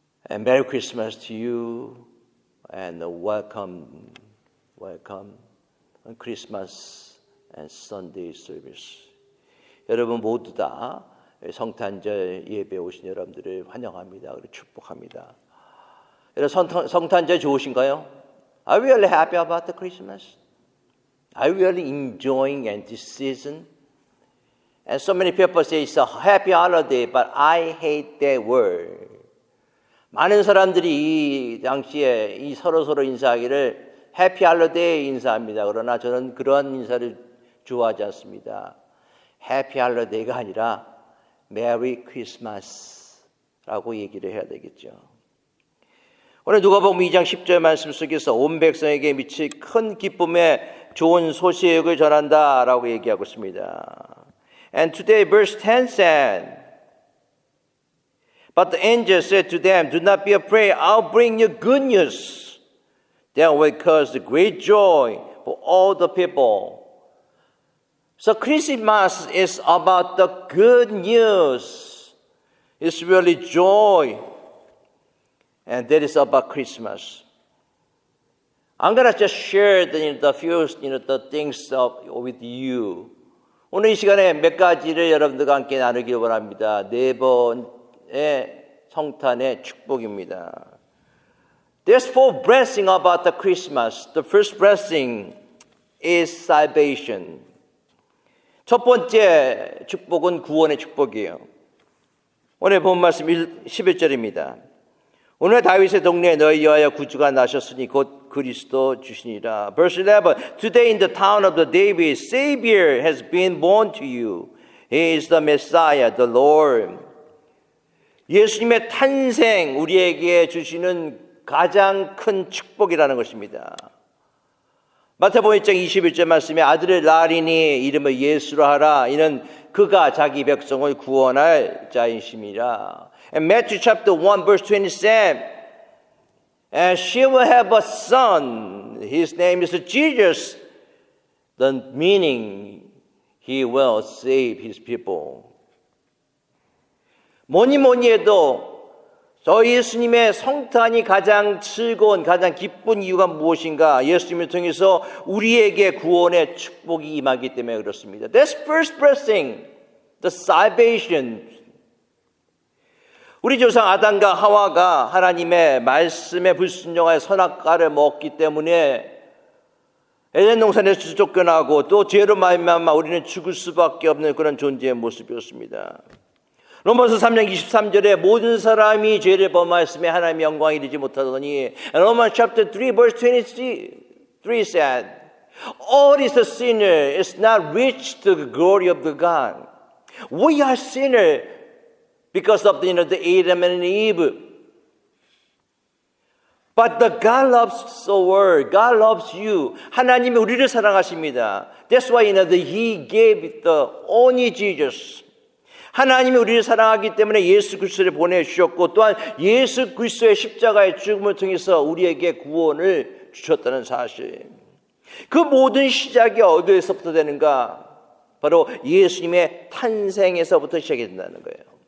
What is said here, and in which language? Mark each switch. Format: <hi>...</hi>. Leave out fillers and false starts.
<en>And Merry Christmas to you and welcome on Christmas and Sunday service.</en> <ko>여러분 모두 다 성탄절 예배에 오신 여러분들을 환영합니다. 그리고 축복합니다. 여러분 성탄절 좋으신가요?</ko> <en>Are you really happy about the Christmas? Are you really enjoying this season? And so many people say it's a happy holiday, but I hate that word.</en> <ko>많은 사람들이 이 당시에 이 서로 인사하기를 해피 할러데이 인사합니다. 그러나 저는 그런 인사를 좋아하지 않습니다. 해피 할러데이가 아니라 메리 크리스마스라고 얘기를 해야 되겠죠. 오늘 누가복음 2장 10절 말씀 속에서 온 백성에게 미칠 큰 기쁨의 좋은 소식을 전한다라고 얘기하고 있습니다.</ko> <en>And today verse 10 said, But the angel said to them, Do not be afraid, I'll bring you good news that will cause great joy for all the people. So Christmas is about the good news. It's really joy. And that is about Christmas. I'm going to just share the few the things with you.</en> <ko>오늘 이 시간에 몇 가지를 여러분들과 함께 나누기 원합니다. 네 번의 성탄의 축복입니다.</ko> <en>There's four blessings about the Christmas. The first blessing is salvation.</en> <ko>첫 번째 축복은 구원의 축복이에요. 오늘 본 말씀 11절입니다. 오늘 다윗의 동네에 너희 위하여 구주가 나셨으니 곧 그리스도 주시니라.</ko> <en>Verse 11. Today in the town of the David, Savior has been born to you. He is the Messiah, the Lord.</en> <ko>예수님의 탄생 우리에게 주시는 가장 큰 축복이라는 것입니다. 마태복음 1장 21절 말씀에 아들을 낳으리니 이름을 예수로 하라. 이는 그가 자기 백성을 구원할 자이심이라.</ko> <en>And Matthew chapter 1 verse 27, and she will have a son. His name is Jesus. The meaning, he will save his people.</en> <ko>뭐니 해도 저 예수님의 성탄이 가장 즐거운, 가장 기쁜 이유가 무엇인가? 예수님을 통해서 우리에게 구원의 축복이 임하기 때문에 그렇습니다.</ko> <en>That's first blessing, the salvation.</en> <ko>우리 조상 아담과 하와가 하나님의 말씀에 불순종하여 선악과를 먹기 때문에 에덴 동산에서 쫓겨나고 또 죄로 말미암아 우리는 죽을 수밖에 없는 그런 존재의 모습이었습니다. 로마서 3장 23절에 모든 사람이 죄를 범하였으며 하나님의 영광에 이르지 못하더니</ko> <en>Romans chapter 3 verse 23 said All is a sinner is not reached to the glory of the God. We are sinners because of the Adam and Eve. But the God loves the world. God loves you.</en> <ko>하나님이 우리를 사랑하십니다.</ko> <en>That's why He gave the only Jesus.</en> <ko>하나님이 우리를 사랑하기 때문에 예수 그리스도를 보내주셨고 또한 예수 그리스도의 십자가의 죽음을 통해서 우리에게 구원을 주셨다는 사실. 그 모든 시작이 어디에서부터 되는가? 바로 예수님의 탄생에서부터 시작이 된다는 거예요.</ko>